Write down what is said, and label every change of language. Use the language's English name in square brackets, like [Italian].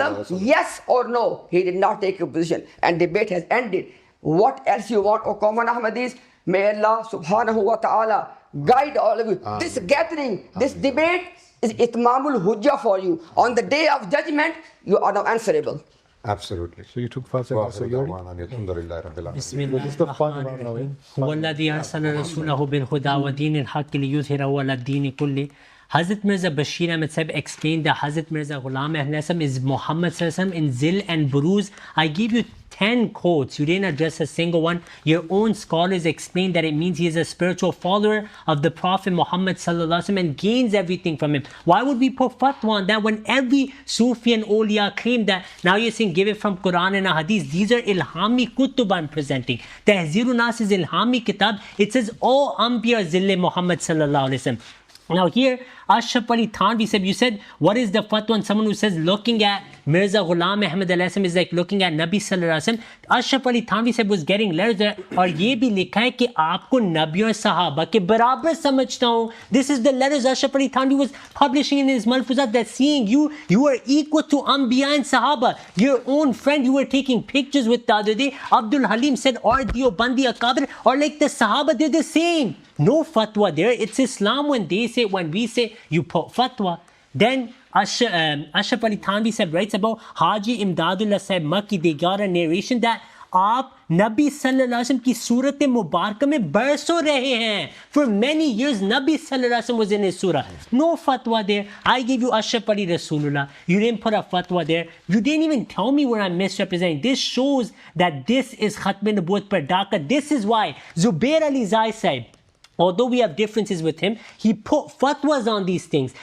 [English] Yes or no? He did not take a position. And debate has ended. What else you want, O common Ahmadis? May Allah subhanahu wa ta'ala guide all of you. This gathering, this debate is itmamul hujjah for you. On the day of judgment, you are now answerable. Absolutely. So you took fast and so you're [Arabic] بسم الله الرحمن الرحيم هو الذي أرسل رسوله بالهدى ودين الحق ليظهره على الدين كله. [English] Hazrat Mirza Bashir Ahmad Sahib explained that Hazrat Mirza Ghulam Ahmad is Muhammad in Zil and Buruz. I gave you 10 quotes. You didn't address a single one. Your own scholars explained that it means he is a spiritual follower of the Prophet Muhammad and gains everything from him. Why would we put fatwa on that when every Sufi and Awliya claim that? Now you're saying give it from Quran and Hadith. These are Ilhami Kutub I'm presenting. Tahzirun Nas is Ilhami Kitab. It says all Anbiya Zille Muhammad sallallahu alaihi wasallam. Now here, Ashraf Ali Thanvi said, you said, what is the fatwa on someone who says looking at Mirza Ghulam Ahmad is like looking at Nabi Sallallahu Alaihi Wasallam? Ashraf Ali Thanvi said was getting letters there, [Hindi] और ये भी लिखा है कि आपको नबी और सहाबा के बराबर समझता हूँ. [English] This is the letters Ashraf Ali Thanvi was publishing in his Malfuzat, that seeing you are equal to Anbiya and Sahaba. Your own friend you were taking pictures with the other day, Abdul Halim said, or Diobandi Akabir, or like the Sahaba, they're the same. No fatwa there. It's Islam when we say you put fatwa. Then Ashraf Ali Thanvi Sahib writes about Haji Imdadullah Sahib Makki. They got a narration that [Hindi] आप नबी सल्लल्लाहु अलैहि वसल्लम की सूरत मुबारक में बरसों रहे हैं. [English] For many years, Nabi sallallahu alaihi wasallam was in his surah. No fatwa there. I gave you Ashraf Ali Rasulullah. You didn't put a fatwa there. You didn't even tell me where I'm misrepresenting. This shows that this is Khatm Nubuwwat par Dhaka. This is why Zubair Ali Zai Sahib, although we have differences with him, he put fatwas on these things.